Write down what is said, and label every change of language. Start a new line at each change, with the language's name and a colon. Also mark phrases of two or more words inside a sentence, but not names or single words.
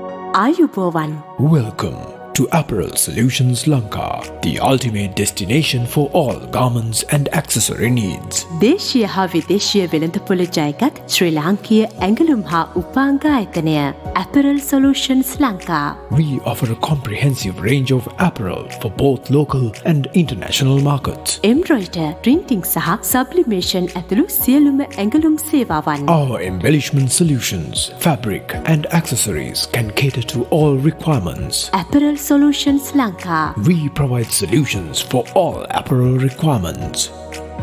Sinhala: ආයුබෝවන්.
English: Welcome to Apparel Solutions Lanka, the ultimate destination for all garments and accessory needs.
Sinhala: දේශීය හා විදේශීය වෙළඳපොළ ජයගත් ශ්‍රී ලාංකීය ඇඟලුම් හා උපාංග ආයතනය Apparel Solutions Lanka.
English: We offer a comprehensive range of apparel for both local and international markets. Embroider, printing
Sinhala: සහ sublimation ඇතුළු සියලුම ඇඟලුම් සේවාවන්.
English: Our embellishment solutions, fabric and accessories can cater to all requirements. Apparel Solutions Lanka. We provide solutions for all apparel requirements.